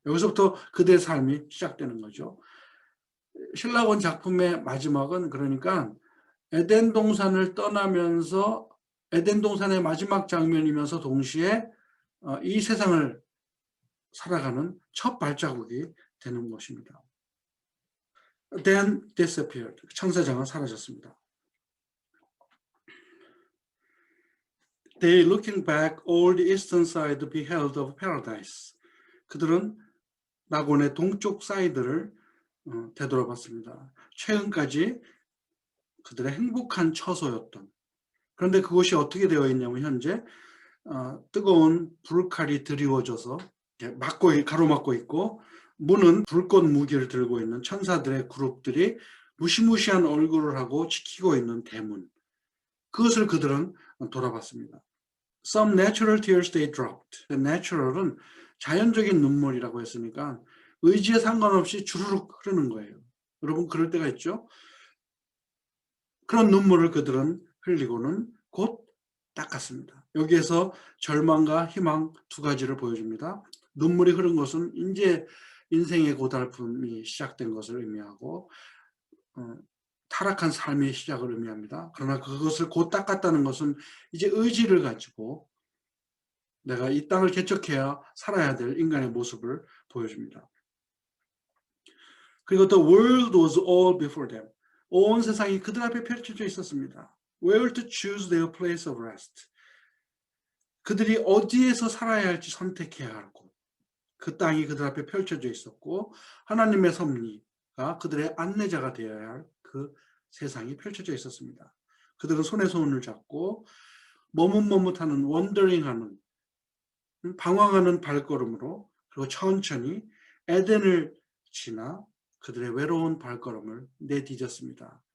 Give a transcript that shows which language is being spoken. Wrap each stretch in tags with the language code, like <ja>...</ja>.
<ko>여기서부터 그들의 삶이 시작되는 거죠. 신라원 작품의 마지막은 그러니까 에덴 동산을 떠나면서 에덴 동산의 마지막 장면이면서 동시에 이 세상을 살아가는 첫 발자국이 되는 것입니다.</ko> <en>Then disappeared.</en> <ko>천사장은 사라졌습니다.</ko> <en>They looking back all the eastern side beheld of paradise.</en> <ko>그들은 낙원의 동쪽 사이드를 되돌아봤습니다. 최근까지 그들의 행복한 처소였던. 그런데 그곳이 어떻게 되어 있냐면 현재 뜨거운 불칼이 드리워져서 가로막고 있고 문은 불꽃 무기를 들고 있는 천사들의 그룹들이 무시무시한 얼굴을 하고 지키고 있는 대문. 그것을 그들은 돌아봤습니다.</ko> <en>Some natural tears they dropped.</en> <ko>natural은 자연적인 눈물이라고 했으니까 의지에 상관없이 주르륵 흐르는 거예요. 여러분 그럴 때가 있죠? 그런 눈물을 그들은 흘리고는 곧 닦았습니다. 여기에서 절망과 희망 두 가지를 보여줍니다. 눈물이 흐른 것은 이제 인생의 고달픔이 시작된 것을 의미하고 타락한 삶의 시작을 의미합니다. 그러나 그것을 곧 닦았다는 것은 이제 의지를 가지고 내가 이 땅을 개척해야 살아야 될 인간의 모습을 보여줍니다. 그리고</ko> <en>the world was all before them.</en> <ko>온 세상이 그들 앞에 펼쳐져 있었습니다.</ko> <en>Where to choose their place of rest.</en> <ko>그들이 어디에서 살아야 할지 선택해야 하고 그 땅이 그들 앞에 펼쳐져 있었고 하나님의 섭리가 그들의 안내자가 되어야 할 그 세상이 펼쳐져 있었습니다. 그들은 손에 손을 잡고 머뭇머뭇하는 원더링하는 방황하는 발걸음으로 그리고 천천히 에덴을 지나 그들의 외로운 발걸음을 내디뎠습니다.</ko>